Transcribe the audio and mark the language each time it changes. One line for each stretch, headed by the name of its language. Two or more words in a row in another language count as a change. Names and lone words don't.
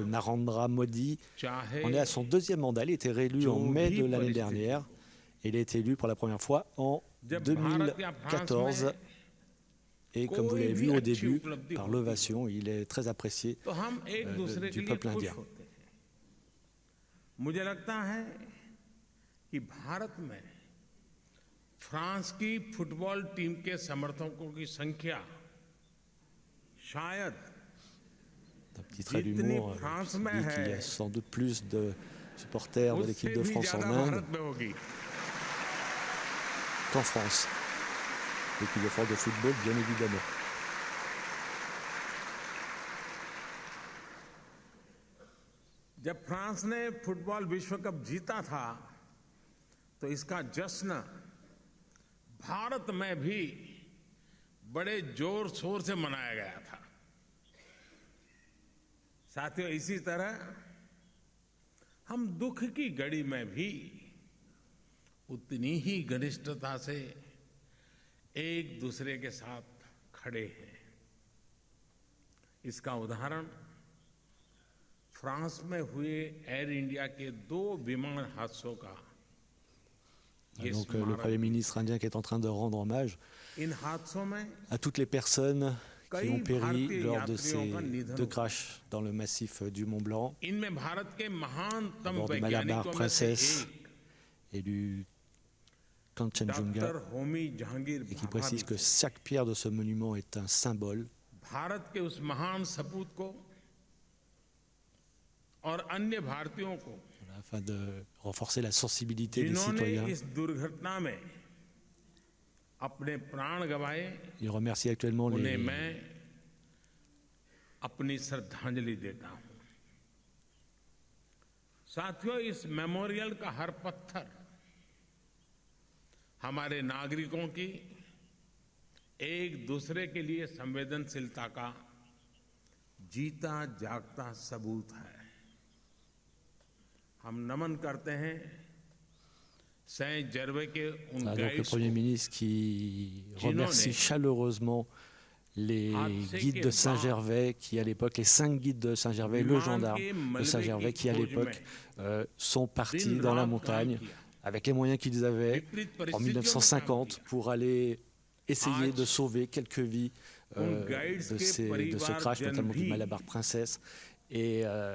French: Narendra Modi, en est à son deuxième mandat. Il a été réélu en mai de l'année dernière. Et il a été élu pour la première fois en 2014. Et comme vous l'avez vu au début, par l'ovation, il est très apprécié du peuple indien.
Hindi: मुझे लगता है कि भारत में फ्रांस की फुटबॉल टीम के समर्थकों की संख्या शायद
French: un petit trait d'humour qui dit qu'il y a sans doute plus de supporters de l'équipe de France en Inde qu'en France. L'équipe de France de football, bien évidemment.
Hindi: जब फ्रांस ने फुटबॉल विश्व कप जीता था तो इसका जश्न भारत में भी बड़े जोर शोर से मनाया गया था। साथियों, इसी तरह हम दुख की घड़ी में भी उतनी ही घनिष्ठता से एक दूसरे के साथ खड़े हैं। इसका उदाहरण फ्रांस में हुए एयर इंडिया के 2 विमान हादसों का
French: Donc le Premier ministre indien qui est en train de rendre hommage à toutes les personnes qui ont péri lors de ces 2 crashs dans le massif du Mont Blanc, d'abord du Malabar Princess et du Kanchenjunga, et qui précise que chaque pierre de ce monument est un symbole. Afin de renforcer la sensibilité des citoyens. Il remercie actuellement les
Hindi: साथियों, इस मेमोरियल का हर पत्थर हमारे नागरिकों की एक दूसरे के लिए संवेदनशीलता का जीता जागता सबूत है। हम नमन करते हैं Saint-Gervais के उन
French: donc le Premier ministre qui remercie chaleureusement les guides de Saint-Gervais qui à l'époque, les 5 guides de Saint-Gervais, le gendarme de Saint-Gervais qui à l'époque sont partis dans la montagne avec les moyens qu'ils avaient en 1950 pour aller essayer de sauver quelques vies de ce crash, notamment du Malabar Princess.